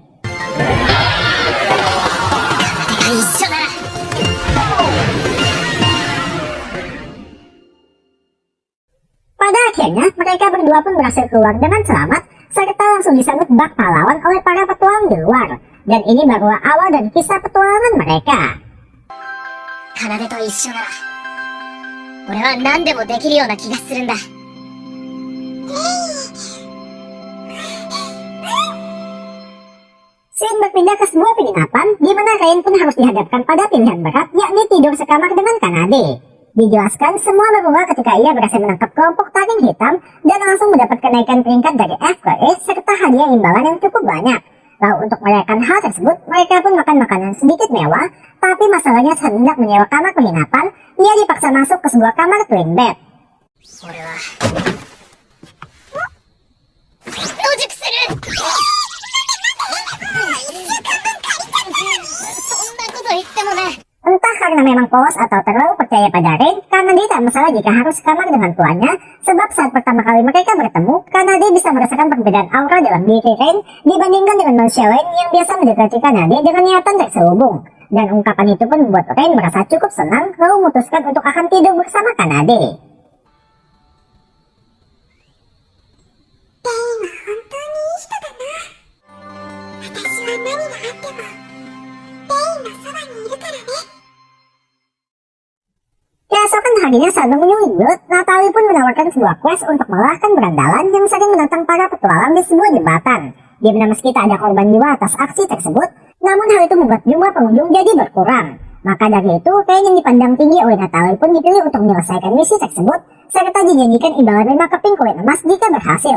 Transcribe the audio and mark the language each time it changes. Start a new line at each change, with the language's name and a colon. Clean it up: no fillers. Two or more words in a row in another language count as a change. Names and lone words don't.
Indonesian: Pada akhirnya, mereka berdua pun berhasil keluar dengan selamat, serta langsung disambut bak pahlawan oleh para petualang di luar. Dan ini barulah awal dari kisah petualangan mereka.
Japanese: 奏と一緒なら、俺は何でもできるような気がするんだ。
Indonesian: Scene berpindah ke sebuah penginapan, di mana Rain pun harus dihadapkan pada pilihan berat, yakni tidur sekamar dengan Kanade. Dijelaskan semua bermula ketika ia berhasil menangkap kelompok taring hitam dan langsung mendapat kenaikan peringkat dari F ke E serta hadiah imbalan yang cukup banyak. Lalu untuk merayakan hal tersebut, mereka pun makan makanan sedikit mewah, tapi masalahnya saat hendak menyewa kamar penginapan, ia dipaksa masuk ke sebuah kamar
English: twin bed.
Japanese: 俺は野宿する。そんなこと言ってもね。
Indonesian: Entah karena memang polos atau terlalu percaya pada Rain, Kanade tak masalah jika harus kamar dengan tuannya, sebab saat pertama kali mereka bertemu, Kanade bisa merasakan perbedaan aura dalam diri Rain dibandingkan dengan manusia lain yang biasa mendekati Kanade dengan niatan terselubung. Dan ungkapan itu pun membuat Rain merasa cukup senang, lalu memutuskan untuk akan tidur bersama Kanade.
Japanese: 私は何があっても、ベインのそばにいるからね。
Indonesian: Keesokan harinya saat mengunjungi Blood, Natalie pun menawarkan sebuah quest untuk mengalahkan berandalan yang sering menantang para petualang di sebuah jembatan. Di mana meski tak ada korban jiwa atas aksi tersebut, namun hal itu membuat jumlah pengunjung jadi berkurang. Maka dari itu, Rain yang dipandang tinggi oleh Natalie pun dipilih untuk menyelesaikan misi tersebut, serta dijanjikan imbalan 5 keping koin emas jika berhasil.